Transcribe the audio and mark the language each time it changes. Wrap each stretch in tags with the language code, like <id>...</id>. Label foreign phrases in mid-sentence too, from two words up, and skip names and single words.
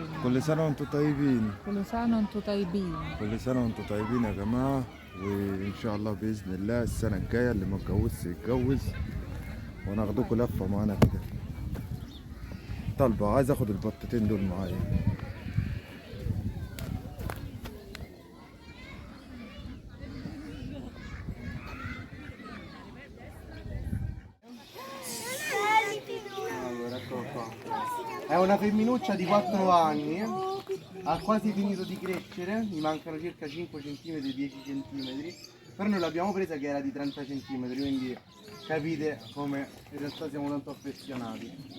<ar>كل سنة وانتم طيبين. كل سنة وانتم طيبين. كل سنة وانتم طيبين يا جماعة، وإن شاء الله بإذن الله السنة الجاية اللي ما اتجوزش يتجوز، وناخدكم لفة معانا كده. طالبة عايز اخد البطتين دول معايا.</ar> <it>È una femminuccia di 4 anni, ha quasi finito di crescere, gli mancano circa 5 cm, 10 cm, però noi l'abbiamo presa che era di 30 cm, quindi capite come in realtà siamo tanto affezionati.</it>